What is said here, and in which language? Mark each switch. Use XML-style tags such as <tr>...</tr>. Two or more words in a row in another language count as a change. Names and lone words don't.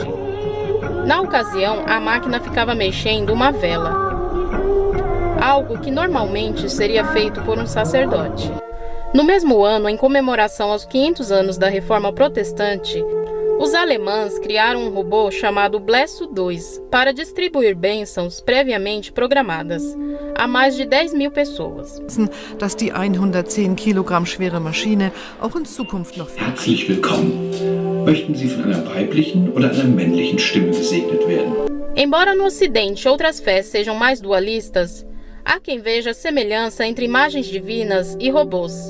<pt>Na ocasião, a máquina ficava mexendo uma vela, algo que normalmente seria feito por um sacerdote. No mesmo ano, em comemoração aos 500 anos da Reforma Protestante, os alemães criaram um robô chamado Blesso 2 para distribuir bênçãos previamente programadas a mais de 10 mil pessoas.</pt> <de>Dass die 110 Kilogramm schwere Maschine auch in Zukunft noch Herzlich willkommen Möchten Sie von einer weiblichen oder einer männlichen Stimme gesegnet werden?</de> <pt>Embora no Ocidente outras fés sejam mais dualistas, há quem veja semelhança entre imagens divinas e robôs.</pt>